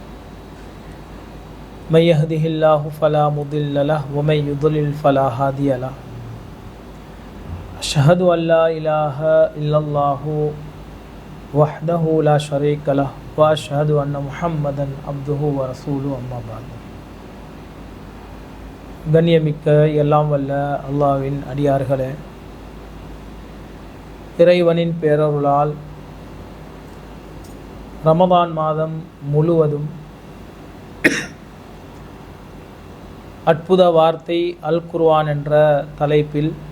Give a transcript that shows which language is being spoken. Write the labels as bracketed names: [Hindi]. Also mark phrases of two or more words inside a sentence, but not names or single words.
[Arabic] من يهده الله فلا مضل له ومن يضلل فلا هادي له. أشهد أن لا إله إلا الله وحده لا شريك له وأشهد أن محمدا عبده ورسوله أما بعد. [Tamil] கண்ணியமிக்க எல்லாம் வல்ல அல்லாஹ்வின் அடியார்களே, இறைவனின் பேரருளால் ரமதான் மாதம் முழுவதும் அற்புத வார்த்தை அல் குர்ஆன் என்ற தலைப்பில்